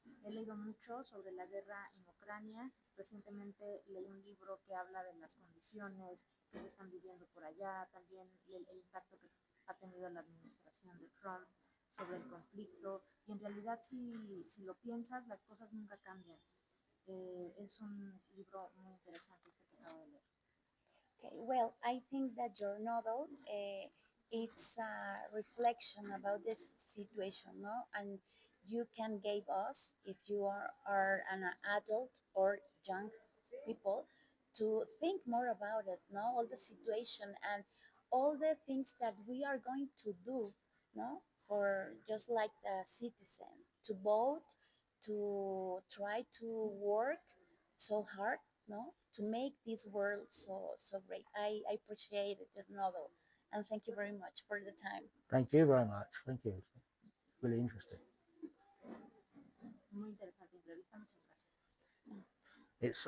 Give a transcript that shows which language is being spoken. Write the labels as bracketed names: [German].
[Spanish] He leído mucho sobre la guerra en Ucrania. Recientemente leí un libro que habla de las condiciones que se están viviendo por allá, también el impacto que ha tenido la administración de Trump sobre el conflicto. Y en realidad, si lo piensas, las cosas nunca cambian. Es un libro muy interesante este que acabo de leer. [English] Okay, well, I think that your novel it's a reflection about this situation, no? And you can give us, if you are an adult or young people, to think more about it, no? All the situation and all the things that we are going to do, no? For just like the citizen, to vote, to try to work so hard, no, to make this world so great. I appreciated the novel, and thank you very much for the time. Thank you very much. Thank you. It's really interesting. [Spanish] Muy interesante entrevista, muchas gracias.